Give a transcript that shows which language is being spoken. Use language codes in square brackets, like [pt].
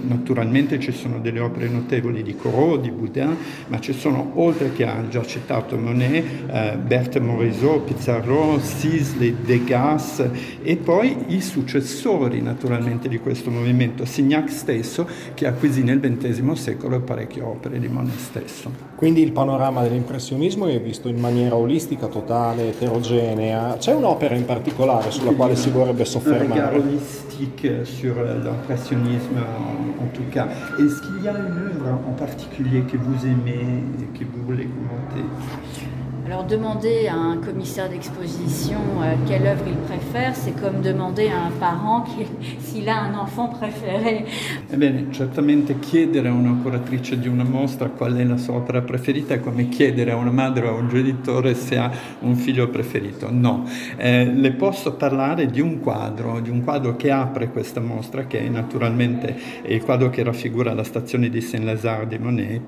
[it] Naturalmente ci sono delle opere notevoli di Corot, di Boudin, ma ci sono, oltre che ha già citato Monet, Berthe Morisot, Pizarro, Sisley, Degas, e poi i successori naturalmente di questo movimento, Signac stesso, che acquisì nel XX secolo parecchie opere di Monet stesso. Quindi il panorama dell'impressionismo è visto in maniera olistica, totale, eterogenea. C'è un'opera in particolare sulla quale si vorrebbe soffermare? [fr] Un regard olistique sur l'impressionnisme en tout cas. Est-ce qu'il y a une œuvre en particulier que vous aimez et que vous voulez commenter? Alors demander à un commissaire d'exposition quelle œuvre il préfère, c'est comme demander à un parent s'il a un enfant préféré. [it] Ebbene, certamente chiedere a una curatrice di una mostra qual è la sua opera preferita è come chiedere a una madre o a un genitore se ha un figlio preferito. No, le posso parlare di un quadro che apre questa mostra, che è naturalmente il quadro che raffigura la stazione di Saint-Lazare di Monet.